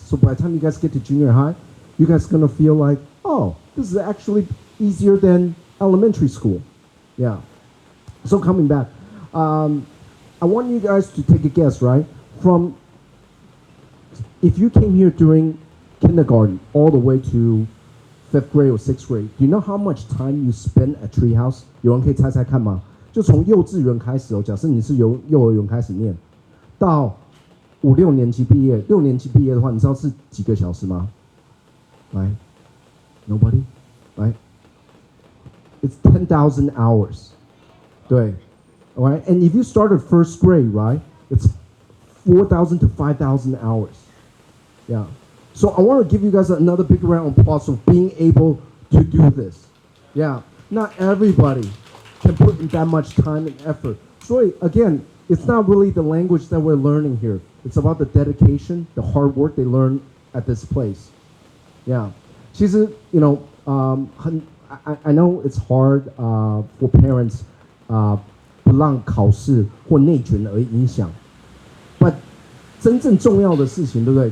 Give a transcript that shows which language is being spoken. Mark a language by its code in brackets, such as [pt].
[en] So by the time you guys get to junior high, you guys are gonna feel like, oh, this is actually easier than elementary school. Yeah. So coming back, I want you guys to take a guess, right? From, if you came here during kindergarten all the way to 5th grade or 6th grade, do you know how much time you spend at Treehouse? [zh] 有人可以猜猜看吗？就从幼稚园开始哦，假设你是由幼儿园开始念，到5、6年级毕业，6年级毕业的话，你知道是几个小时吗？来 [en] ，Nobody， 来 ，It's 10,000 hours， [zh] 对 [en] ，alright， and if you started first grade, right, it's 4,000 to 5,000 hours, yeah. So I want to give you guys another big round of applause of being able to do this, yeah. Not everybody can put in that much time and effort. So again, it's not really the language that we're learning here. It's about the dedication, the hard work they learn at this place. Yeah. [zh] 其实, [en] I know it's hard for parents [zh] 不让考试或内卷而影响 [en] but [zh] 真正重要的事情，对不对？